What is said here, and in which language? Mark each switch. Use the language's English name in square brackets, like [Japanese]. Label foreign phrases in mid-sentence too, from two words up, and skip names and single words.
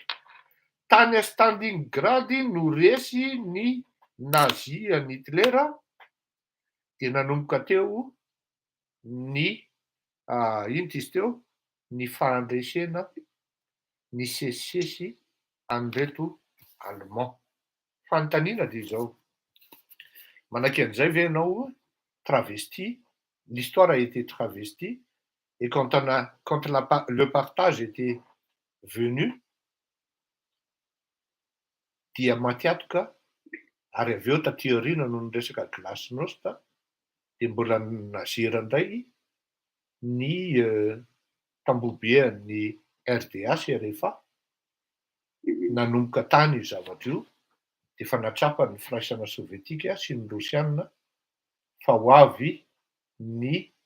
[Malagasy] Tany a Stalingrad no resy ny nazi an'i Hitler dia nanomboka teo ny ino izy teo ny fandresena ny sesisesy an'ireto Allemand. Fanontaniana dia izao, manaiky an'izay ve ianao [French] travesti, l'histoire a été travesti et quand le partage était venu [Malagasy] dia makiatoka ary avy eo taty aoriana no niresaka glasnost dia mbola nazera indray ny tambobean'ny RDA rehefa nanomboka tany io zavatra io dia efa natrapany firaisana sovietika sy ny Rosianina fa ho avy ny